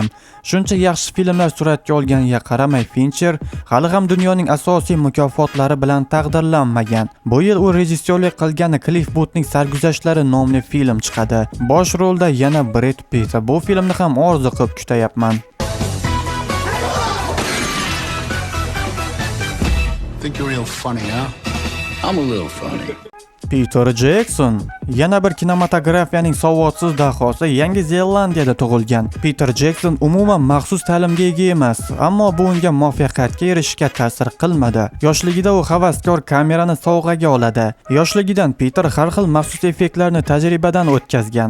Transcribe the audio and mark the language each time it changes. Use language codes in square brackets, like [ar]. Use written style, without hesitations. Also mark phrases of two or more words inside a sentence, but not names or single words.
[uz] Shuncha yaxshi filmlar suratga olganiga qaramay Fincher hali ham dunyoning asosiy mukofotlari bilan taqdirlanmagan. Bu yil u rejissyorlik qilgan Cliff Boothning Sarguzashtlari nomli film chiqadi. Bosh rolda yana Brad Pitt. Bu filmni ham orzu qilib kutayapman. [en] Think you're real funny, huh? I'm a little funny. [uz] Peter Jackson yana bir kinematografiyaning savodsiz dahosi Yangi Zelandiyada tug'ilgan. Peter Jackson umuman maxsus ta'limga ega emas, ammo bu unga muvaffaqiyatga erishishga ta'sir qilmadi. Yoshligida u havaskor kamerani sovg'aga oladi. Yoshligidan Peter har xil maxsus effektlarni tajribadan o'tkazgan.